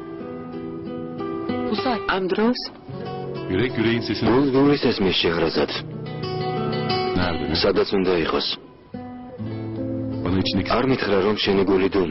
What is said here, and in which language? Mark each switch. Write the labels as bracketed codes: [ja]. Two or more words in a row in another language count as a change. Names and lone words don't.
[tr] Bu saat. [ka] ამ დროს [tr] Yürek yüreğin sesini... [ka] გულგულის ესმის შეღრაზად. [tr] Nerede? [ka] სადაც უნდა იყოს. [tr] Bana içindeki... [ka] არ მითხრა რომ შენი გული დუმს.